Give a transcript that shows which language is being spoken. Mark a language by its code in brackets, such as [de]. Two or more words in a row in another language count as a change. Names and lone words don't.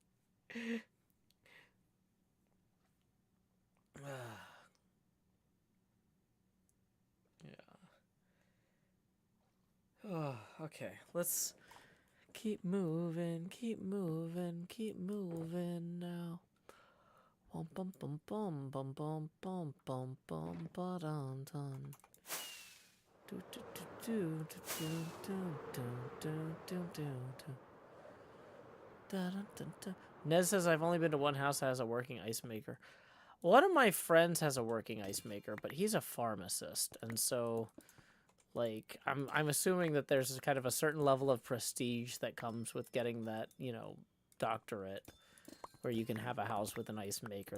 [en] Oh, okay, let's keep moving now. Bum bum bum bum bum bum bum bum bum ba dum dum. Do do do do do do do do do do. Da da da da. Nez says I've only been to one house that has a working ice maker. One of my friends has a working ice maker, but he's a pharmacist, and so. Like, I'm assuming that there's kind of a certain level of prestige that comes with getting that, you know, doctorate, where you can have a house with an ice maker.